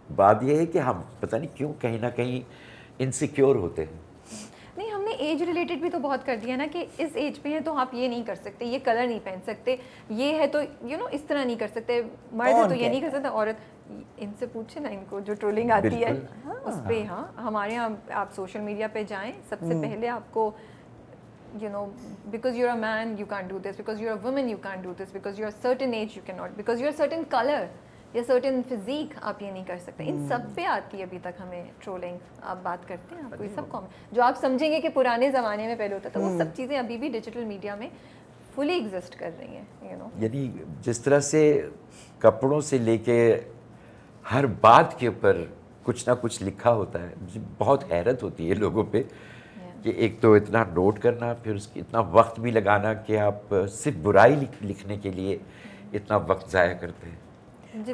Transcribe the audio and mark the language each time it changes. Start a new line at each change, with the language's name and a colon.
Urdu: بات یہ ہے کہ ہم پتہ نہیں کیوں کہیں نہ کہیں انسیکیور ہوتے ہیں. نہیں ہم نے ایج ریلیٹڈ بھی تو بہت کر دیا نا کہ اس ایج پہ ہیں تو آپ یہ نہیں کر سکتے, یہ کلر نہیں پہن سکتے, یہ ہے تو اس طرح نہیں کر سکتے, مرد ہے تو یہ نہیں کر سکتا, عورت. ان سے پوچھیں نا ان کو جو ٹرولنگ آتی ہے اس پہ. ہاں ہمارے یہاں آپ سوشل میڈیا پہ جائیں, سب سے پہلے آپ کو
English: because you're a man you can't do this, because you're a woman you can't do this, because you're a certain age you cannot, because you're a certain color یا certain physique
Urdu: آپ یہ نہیں کر سکتے. ان سب پہ آتی ہے ابھی تک ہمیں ٹرولنگ. آپ بات کرتے ہیں آپ کو یہ سب جو آپ سمجھیں گے کہ پرانے زمانے میں پہلے ہوتا تھا, وہ سب چیزیں ابھی بھی ڈیجیٹل میڈیا میں فلی ایگزسٹ کر رہی ہیں. یعنی جس طرح سے کپڑوں سے لے کے ہر بات کے اوپر کچھ نہ کچھ لکھا ہوتا ہے, مجھے بہت حیرت ہوتی ہے لوگوں پہ کہ ایک تو اتنا نوٹ کرنا, پھر اس کی اتنا وقت بھی لگانا کہ آپ صرف برائی لکھنے کے لیے اتنا وقت ضائع کرتے ہیں.